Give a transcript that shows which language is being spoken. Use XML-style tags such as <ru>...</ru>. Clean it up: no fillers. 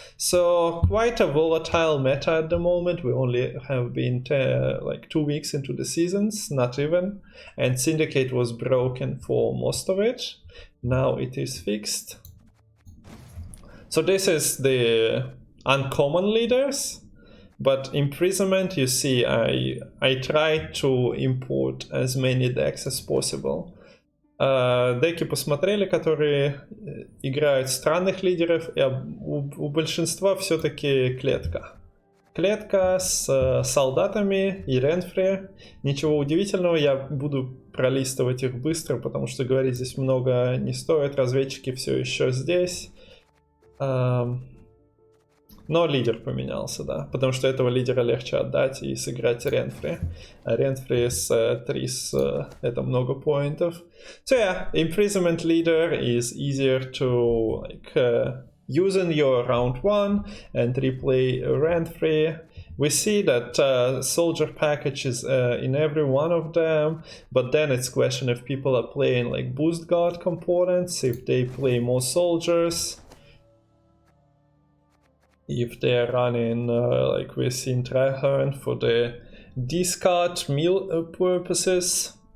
<en>So quite a volatile meta at the moment. We only have been like 2 weeks into the seasons, not even, and Syndicate was broken for most of it. Now it is fixed. So this is the uncommon leaders, but imprisonment, you see, I tried to import as many decks as possible.</en> <ru>Деки посмотрели, которые играют странных лидеров, и у большинства все-таки клетка. Клетка с солдатами и Renfri. Ничего удивительного, я буду пролистывать их быстро, потому что говорить здесь много не стоит. Разведчики все еще здесь. Но лидер поменялся, да, потому что этого лидера легче отдать и сыграть Renfri. А Renfri с 3 это много поинтов.</ru> <en>So yeah, imprisonment leader is easier to use in your round 1 and replay Renfri. We see that soldier package is in every one of them, but then it's question if people are playing like boost guard components, if they play more soldiers, if they're running like we've seen Trahern for the discard meal purposes.</en>